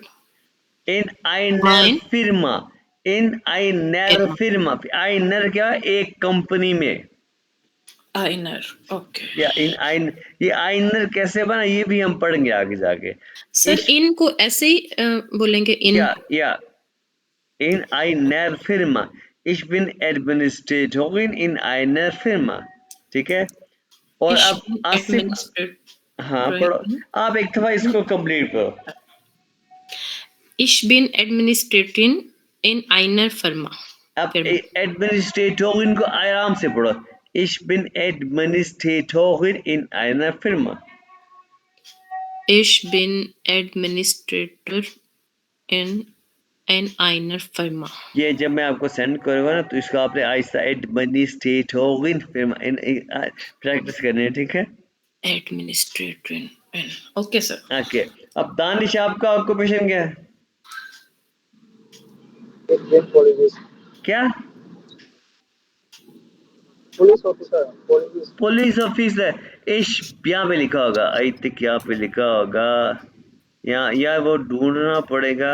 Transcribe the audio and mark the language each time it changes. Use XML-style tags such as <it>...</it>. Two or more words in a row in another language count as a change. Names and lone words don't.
<de>in einer Firma, in einer Firma, आइनर</de> <ur>کیا ہے، ایک کمپنی میں, आइनर, ओके। या</ur> <de>in ein,</de> <ur>یہ آئنر کیسے بنا، یہ بھی ہم پڑھیں گے آگے جا کے. سر اِن کو ایسے ہی بولیں گے، اِن,</ur> <de>ja in einer Firma, ich bin Administratorin in einer Firma,</de> <ur>ٹھیک ہے. اور اب آصف، ہاں پڑھو، آپ ایک دفعہ اس کو کمپلیٹ کرو.</ur> <de>Ich bin Administratorin in einer Firma।</de> <ur>اب ایڈمنسٹریٹورن کو آرام سے پڑھو,</ur> <de>Ich bin Administratorin in einer Firma. Ich bin Administrator in einer Firma.</de> <ur>یہ جب میں آپ کو سینڈ کروں گا نا تو اس کو آپ نے آہستہ ایڈمنسٹریٹورن پریکٹس کرنی ہے، ٹھیک ہے?</ur> <de>Administrator in.</de> <en>Okay, sir.</en> <ur>اوکے، اب دانش آپ کا آکیوپیشن کیا ہے? کیا?</ur> <en>police officer.</en> <ur>اش یہاں پہ لکھا ہوگا,</ur> <en>I think</en> <ur>یہاں پہ لکھا ہوگا، یہاں یار وہ ڈھونڈنا پڑے گا.</ur>